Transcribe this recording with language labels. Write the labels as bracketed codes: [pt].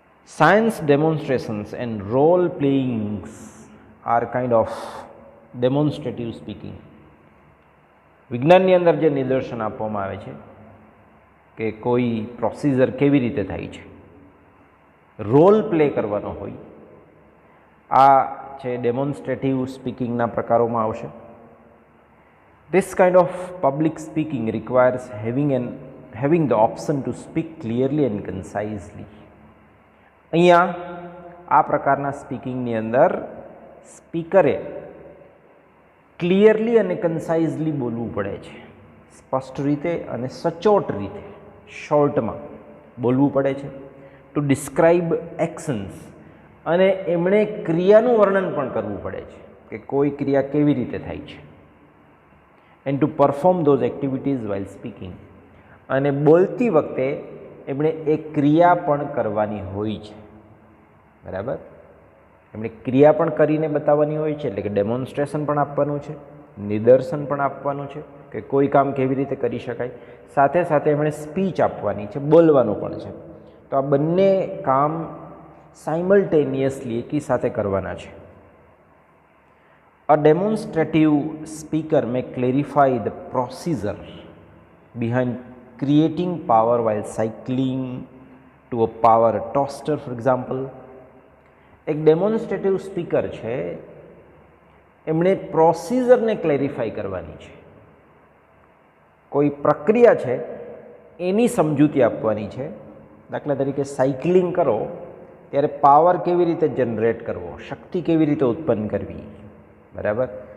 [en] Science demonstrations and role playings are kind of demonstrative speaking. [gu] વિજ્ઞાનની અંદર જે નિદર્શન આપવામાં આવે છે કે કોઈ પ્રોસિજર કેવી રીતે થાય છે, રોલ પ્લે કરવાનો હોય, આ છે ડેમોન્સ્ટ્રેટિવ સ્પીકિંગના પ્રકારોમાં આવશે. [en] This kind of public speaking requires having the option to speak clearly and concisely. [gu] અહીંયા આ પ્રકારના સ્પીકિંગની અંદર સ્પીકરે ક્લિયરલી અને કન્સાઇઝલી બોલવું પડે છે. સ્પષ્ટ રીતે અને સચોટ રીતે, શોર્ટમાં બોલવું પડે છે. [en] to describe actions, [gu] અને એમણે ક્રિયાનું વર્ણન પણ કરવું પડે છે કે કોઈ ક્રિયા કેવી રીતે થાય છે. [en] and to perform those activities while speaking, [gu] અને બોલતી વખતે એમણે એ ક્રિયા પણ કરવાની હોય છે. બરાબર. એમણે ક્રિયા પણ કરીને બતાવવાની હોય છે, એટલે કે ડેમોન્સ્ટ્રેશન પણ આપવાનું છે, નિદર્શન પણ આપવાનું છે કે કોઈ કામ કેવી રીતે કરી શકાય. સાથે સાથે એમણે સ્પીચ આપવાની છે, બોલવાનું પણ છે. તો આ બંને કામ સાઇમલ્ટેનિયસલી એકી સાથે કરવાના છે. [en] A demonstrative speaker may clarify the procedure behind creating power while cycling to a power toaster, for example. [gu] એક ડેમોન્સ્ટ્રેટિવ સ્પીકર છે, એમણે પ્રોસિજરને ક્લેરિફાઈ કરવાની છે. કોઈ પ્રક્રિયા છે એની સમજૂતી આપવાની છે. દાખલા તરીકે સાયકલિંગ કરો ત્યારે પાવર કેવી રીતે જનરેટ કરવો, શક્તિ કેવી રીતે ઉત્પન્ન કરવી. બરાબર.